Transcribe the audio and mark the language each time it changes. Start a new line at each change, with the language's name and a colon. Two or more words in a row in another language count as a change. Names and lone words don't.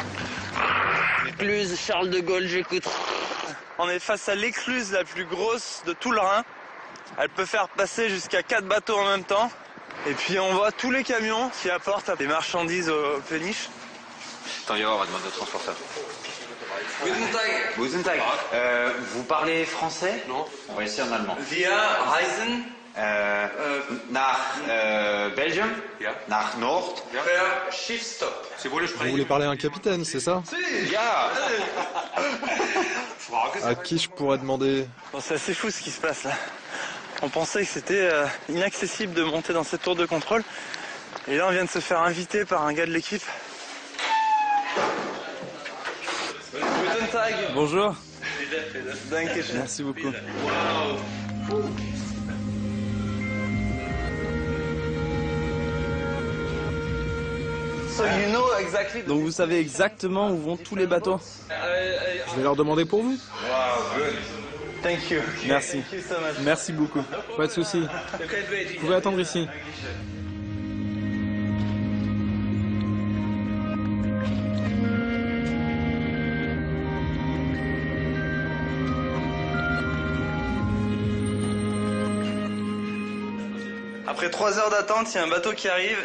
French: Écluse Charles de Gaulle, j'écoute. On est face à l'écluse la plus grosse de tout le Rhin. Elle peut faire passer jusqu'à 4 bateaux en même temps. Et puis on voit tous les camions qui apportent des marchandises aux péniches. Attends, on va demander au transporteur.
German: Guten Tag.
French: Vous parlez français? Non. On va essayer en allemand.
German: Wir reisen nach Belgium, nach Nord. per Schiffstopp.
French: Vous voulez parler à un capitaine, c'est ça?
German: Ja.
French: À qui je pourrais demander? Bon, c'est assez fou ce qui se passe là. On pensait que c'était inaccessible de monter dans cette tour de contrôle. Et là, on vient de se faire inviter par un gars de l'équipe.
German: Guten Tag.
French: Bonjour.
German: Dankeschön.
French: Merci beaucoup.
English: So you know exactly.
French: Donc vous savez exactement où vont tous les bateaux? Je vais leur demander pour vous.
English: Wow, good. Thank you.
French: Merci.
English: Thank you so much.
French: Merci beaucoup. Pas de souci. Vous pouvez attendre ici. Après 3 heures d'attente, il y a un bateau qui arrive.